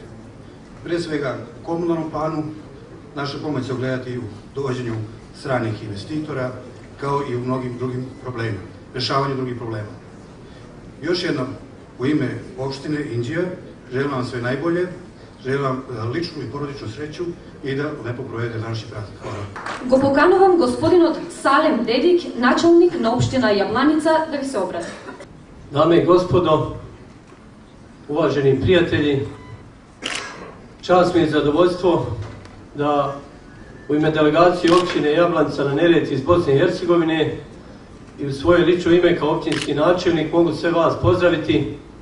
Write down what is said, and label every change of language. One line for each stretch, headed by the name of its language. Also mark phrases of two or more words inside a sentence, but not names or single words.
Serbian: Pre svega, u komunalnom planu naša pomoć se ogledati u dovođenju stranih investitora, kao i u mnogim drugim problemima, rešavanju drugih problema. Još jednom, u ime opštine Inđija, želim vam sve najbolje, želim vam ličnu i porodičnu sreću i da lepo provedete današnji praznik. Hvala.
Macedonian: Го поканувам господинот Салем Дедик, началник на општина Јабланица, да ви се обрати.
Bosnian: Dame i gospodo, uvaženi prijatelji, čast mi je zadovoljstvo da u ime delegacije općine Jablanica na Neretvi iz Bosne i Hercegovine i u svoje lično ime kao općinski načelnik mogu sve vas pozdraviti.